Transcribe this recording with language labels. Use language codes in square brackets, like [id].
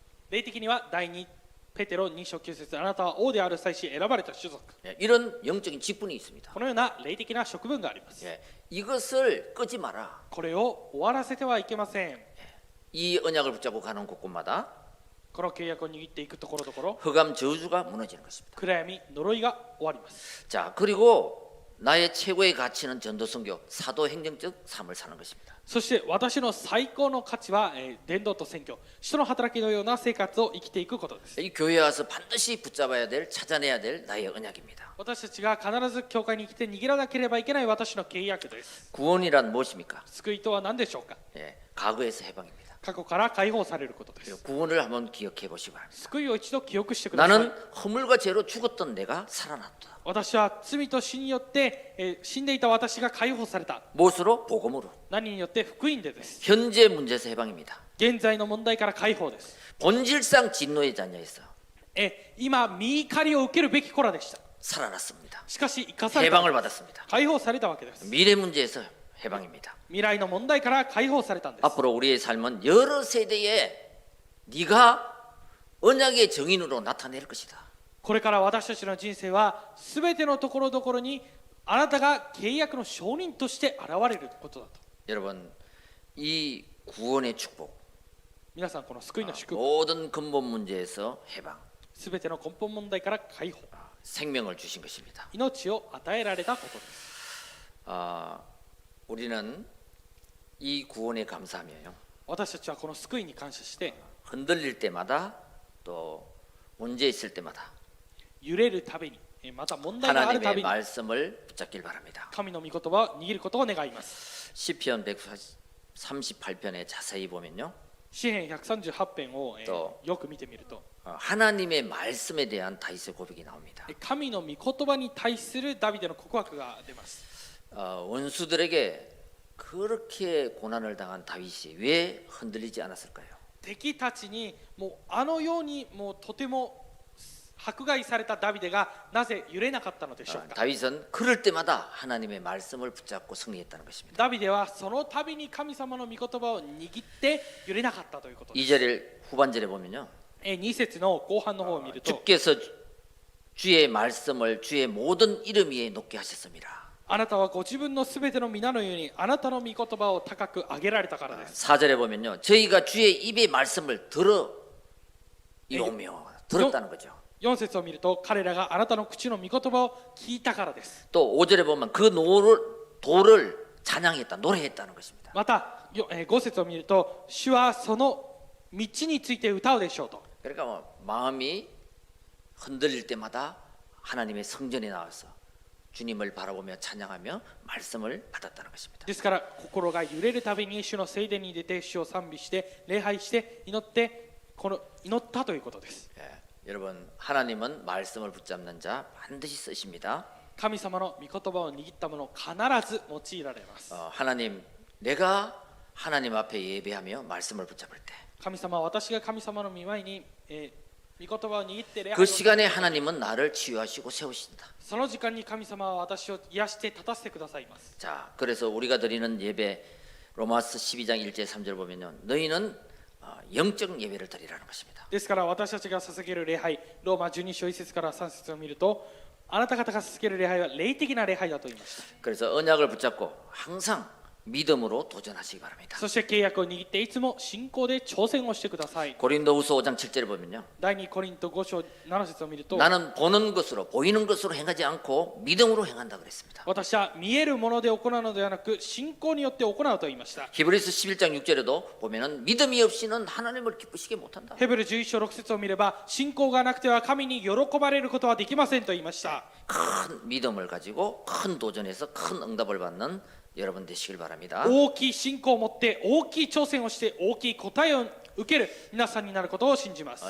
[ja] 霊的には第2ペテロ2章9節あなたは王である祭司選ばれた種族。 [ko] 이런 영적인 직분이 있습니다. [ja] このような霊的な職分があります。 [ko] 이것을 끄지 마라. [ja] これを終わらせてはいけません。 [ko] 이 언약을 붙잡고 가는 곳곳마다 [ja] この契約を握っていくところどころ [ko] 흑암 저주가 무너지는 것입니다. [ja] 暗闇、呪いが終わります。 [ko] 자, 그리고 나의 최고의 가치는 전도선교, 사도행정적 삶을 사는 것입니다. [ja] そして私の最高の価値は伝道と宣教、使徒の働きのような生活を生きていくことです。 [ko] 이 교회에 와서 반드시 붙잡아야 될, 찾아내야 될 나의 언약입니다. [ja] 私たちが必ず教会に来て握らなければいけない私の契約です。 [ko] 구원이란 무엇입니까? [ja] 救いとは何でしょうか。 [ko] 과거에서 해방입니다. [ja] 過去から解放されることです。 [ko] 구원을 한번 기억해 보시기 바랍니다. [ja] 救いを一度記憶してください。 [ko] 나는 허물과 죄로 죽었던 내가 살아났다. [ja] 私は罪と死によって、死んでいた私が解放された。 [ko] 무엇으로? 복음으로. [ja] 何によって福音でです。 [ko] 현재 문제에서 해방입니다. [ja] 現在の問題から解放です。 [ko] 본질상 진노의 자녀에서 [ja] 今、見怒りを受けるべき子らでした。 [ko] 살아났습니다. [ja] しかし生かされた。 [ko] 해방을 받았습니다. [ja] 解放されたわけです。 [ko] 미래 문제에서 해방입니다. [ja] 未来の問題から解放されたんです。 [ko] 앞으로 우리의 삶은 여러 세대에 네가 언약의 증인으로 나타낼 것이다. [ja] これから私たちの人生はすべてのところどころにあなたが契約の証人として現れることだと。 [ko] 여러분, 이 구원의 축복, [ja] 皆さんこの救いの祝福、 [ko] 모든 근본 문제에서 해방, [ja] すべての根本問題から解放、 [ko] 생명을 주신 것입니다. [ja] 命を与えられたことです。 [ko] 우리는 이 구원에 감사하며요. [ja] 私たちはこの救いに感謝して、 [ko] 흔들릴 때마다 또 문제 있을 때마다 [ja] 揺れるたびに、また問題があるたび [ko] 말씀을 붙잡길 바랍니다. [ja] 神の御言葉を握ることを願います。 [ko] 시편 138편에 자세히 보면요. [ja] 詩編138編を、とよく見てみると、 [ko] 하나님의 말씀에 대한 다윗의 고백이 나옵니다. [ja] 神の御言葉に対するダビデの告白が出ます。 [ko] 원수들에게 그렇게 고난을 당한 다윗이 왜 흔들리지 않았을까요? [ja] 敵たちにもうあのようにもうとても迫害されたダビデがなぜ揺れなかったのでしょうか。 [ko] 다윗은 그럴 때마다 하나님의 말씀을 붙잡고 승리했다는 것입니다. [ja] ダビデはその度に神様の御言葉を握って揺れなかったということです。 [ko] 2절 후반절에 보면요. [ja] 2節の後半の方を見ると、 [ko] 주께서 주의 말씀을 주의 모든 이름 위에 높게 하셨습니다. [ja] あなたはご自分のすべての皆のようにあなたの御言葉を高く上げられたからです。 [ko] 4절에 보면요. 저희가 주의 입의 말씀을 들었다는 거죠. [ja] 4節を見ると、彼らがあなたの口の御言葉を聞いたからです。 [ko] 또 5절에 보면 그 도를 찬양했다, 노래했다는 것입니다. [ja] また5節を見ると、主はその道について歌うでしょうと。 [ko] 그러니까 마음이 흔들릴 때마다 하나님의 성전에 나와서 주님을 바라보며 찬양하며 말씀을 받았다는 것입니다. [ja] ですから心が揺れるたびに主の聖殿に出て主を賛美して礼拝して祈ったということです。 [ko] 여러분, 하나님은 말씀을 붙잡는 자 반드시 쓰십니다. [ja] 神様の御言葉を握った者必ず用いられます。 [ko] 하나님, 내가 하나님 앞에 예배하며 말씀을 붙잡을 때, [ja] 神様は私が神様の御前に、御言葉を握って礼拝 [ko] 그 [ja] を [ko] 시간에 하나님은 나를 치유하시고 세우신다. [ja] その時間に神様は私を癒して立たせてくださいます。 [ko] 자, 그래서 우리가 드리는 예배 로마서 12장 1절 3절 보면요, 너희는 영적 예배를 드리라는 것입니다. [ja] ですから私たちが捧げる礼拝、ローマ12章1節から3節を見ると、あなた方が捧げる礼拝は霊的な礼拝だと言いました。 [ko] 그래서 언약을 붙잡고 항상 믿음으로 도전하시기 바랍니다. [ja] そして契約を握っていつも信仰で挑戦をしてください。 [ko] 고린도후서 5장 7절에 보면요, [ja] 第2コリント5章7節を見ると、 [ko] 나는 보는 것으로 보이는 것으로 행하지 않고 믿음으로 행한다 그랬습니다. [ja] 私は見えるもので行うのではなく信仰によって行うと言いました。 [ko] 히브리서 11장 6절에도 보면은 믿음이 없이는 하나님을 기쁘시게 못한다. [ja] ヘブル11章6節を見れば、信仰がなくては神に喜ばれることはできませんと言いました。 [ko] 큰 믿음을 가지고 큰 도전에서 큰 응답을 받는 여러분 되시길 바랍니다. [ja] 大きい信仰を持って大きい挑戦をして大きい答えを受ける皆さんになることを信じます。